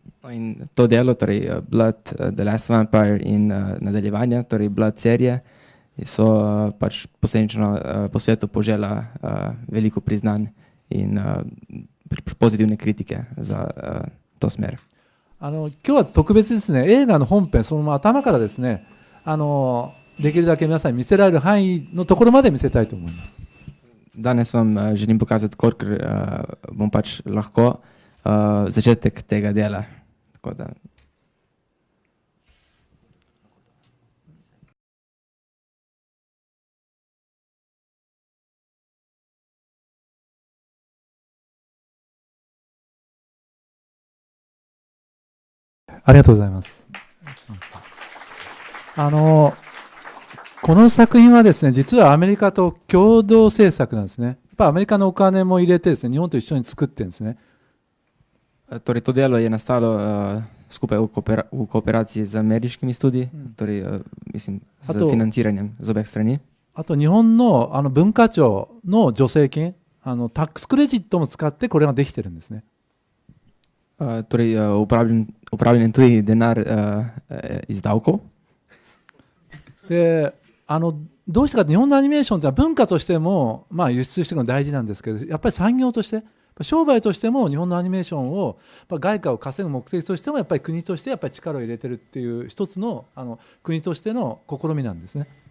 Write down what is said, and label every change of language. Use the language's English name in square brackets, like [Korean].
[Slovenian] In to delo, torej Blood, The Last Vampire in nadaljevanja, torej Blood serije, so pač posledično po svetu požela veliko priznanj in pozitivne kritike za to smer. [Japanese] 今日は特別ですね、映画の本編そのまま頭からですね、できるだけ皆さんに見せられる範囲のところまで見せたいと思います。 [Slovenian] Danes vam želim pokazati, kolikor bom pač lahko začetek tega dela. Tako da. [Japanese] ありがとうございます。この作品はですね、実はアメリカと共同制作なんですね。やっぱアメリカのお金も入れてですね、日本と一緒に作ってるんですね。 [Slovenian] Torej, to delo je nastalo skupaj v kooperaciji z ameriškimi studiji, torej, mislim, z financiranjem z obeh strani. [Japanese] あと日本の文化庁の助成金、タックスクレジットも使ってこれができてるんですね。 [Slovenian] Torej, upravljen tudi denar iz davkov. [Japanese] で、どうしてか日本のアニメーションって文化としても、輸出していくの大事なんですけど、やっぱり産業として、商売としても日本のアニメーションを外貨を稼ぐ目的としてもやっぱり国としてやっぱり力を入れてるっていう一つの国としての試みなんですね。